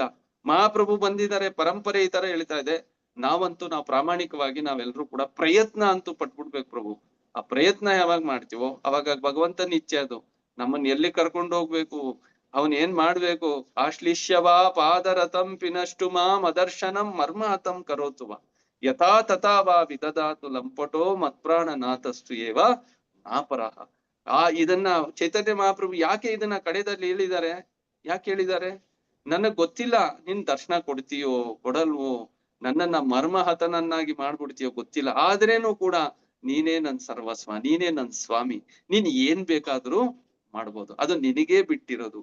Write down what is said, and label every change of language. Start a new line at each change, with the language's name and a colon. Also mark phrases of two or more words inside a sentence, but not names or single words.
Kannada: ಮಹಾಪ್ರಭು ಬಂದಿದ್ದಾರೆ, ಪರಂಪರೆ ಈ ತರ ಹೇಳ್ತಾ ಇದೆ. ನಾವು ಪ್ರಾಮಾಣಿಕವಾಗಿ ನಾವೆಲ್ಲರೂ ಕೂಡ ಪ್ರಯತ್ನ ಅಂತೂ ಪಟ್ಬಿಡ್ಬೇಕು ಪ್ರಭು. ಆ ಪ್ರಯತ್ನ ಯಾವಾಗ ಮಾಡ್ತೀವೋ ಅವಾಗ ಭಗವಂತನ ಇಚ್ಛೆ ಅದು ನಮ್ಮನ್ನ ಎಲ್ಲಿ ಕರ್ಕೊಂಡು ಹೋಗ್ಬೇಕು, ಅವನ್ ಏನ್ ಮಾಡ್ಬೇಕು.
Sanskrit: ಆಶ್ಲಿಷ್ಯವಾ ಪಾದರಥಂ ಪಿನಷ್ಟು ಮಾಂ ಅದರ್ಶನಂ ಮರ್ಮ ಹತಂ ಕರೋತುವ ಯಥಾ ತಥಾ ವಾ ವಿದದಾತು ಲಂಪಟೋ ಮತ್ಪ್ರಾಣನಾಥಸ್ತು ಏವ ನಾಪರಹ.
Kannada: ಇದನ್ನ ಚೈತನ್ಯ ಮಹಾಪ್ರಭು ಯಾಕೆ ಇದನ್ನ ಕಡೆದಲ್ಲಿ ಹೇಳಿದ್ದಾರೆ, ಯಾಕೆ ಹೇಳಿದ್ದಾರೆ, ನನಗ್ ಗೊತ್ತಿಲ್ಲ ನಿನ್ ದರ್ಶನ ಕೊಡ್ತೀಯೋ ಕೊಡಲ್ವೋ, ನನ್ನನ್ನ ಮರ್ಮಹತನನ್ನಾಗಿ ಮಾಡ್ಬಿಡ್ತೀಯೋ ಗೊತ್ತಿಲ್ಲ, ಆದ್ರೇನು ಕೂಡ ನೀನೇ ನನ್ ಸರ್ವಸ್ವ, ನೀನೇ ನನ್ ಸ್ವಾಮಿ, ನೀನ್ ಏನ್ ಬೇಕಾದ್ರೂ ಮಾಡ್ಬೋದು, ಅದು ನಿನಗೇ ಬಿಟ್ಟಿರೋದು.